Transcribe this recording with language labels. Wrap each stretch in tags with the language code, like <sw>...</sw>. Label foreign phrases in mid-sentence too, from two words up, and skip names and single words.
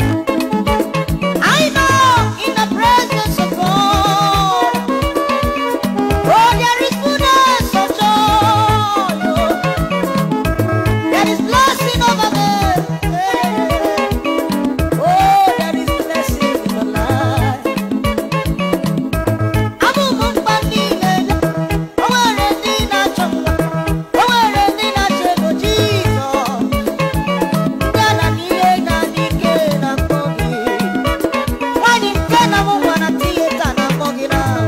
<en>I know in the presence of God, oh, there is fullness of joy, oh. There is blessing over there. Oh, there is blessing in the life.</en> <ig>Abụ m mkpa niile. O nwere ndị na-achọ nwa, o nwere ndị na-achọ ego, Jizọs. Ndị a na-ama ihe ga-adị ike na mkpọ gị. Nwaanyị nke na-amụ nwa na tiyeta na-akpọ gị na.</ig>